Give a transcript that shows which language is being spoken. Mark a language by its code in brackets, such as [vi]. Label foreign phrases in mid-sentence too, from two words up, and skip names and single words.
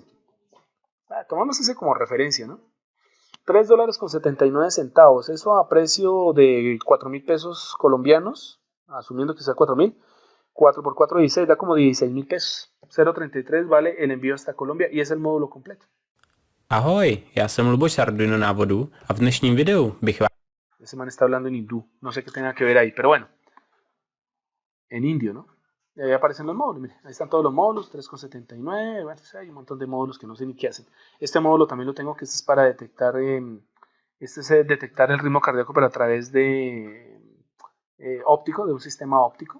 [es] Tomamos ese como referencia, ¿no? $3.79. Eso a precio de 4.000 pesos colombianos. Asumiendo que sea 4.000. 4 por 4, 16. Da como 16.000 pesos. 0.33 vale el envío hasta Colombia. Y es el módulo completo. [cs] Ahoj, já jsem Luboš Arduino návodu a v dnešním videu bych vám... [es] Ese man está hablando en hindú, no sé qué tenga que ver ahí, pero bueno, en indio, ¿no? Y ahí aparecen los módulos, miren, ahí están todos los módulos, 3,79, bueno, hay un montón de módulos que no sé ni qué hacen. Este módulo también lo tengo, que este es para detectar, detectar el ritmo cardíaco, pero a través de óptico, de un sistema óptico.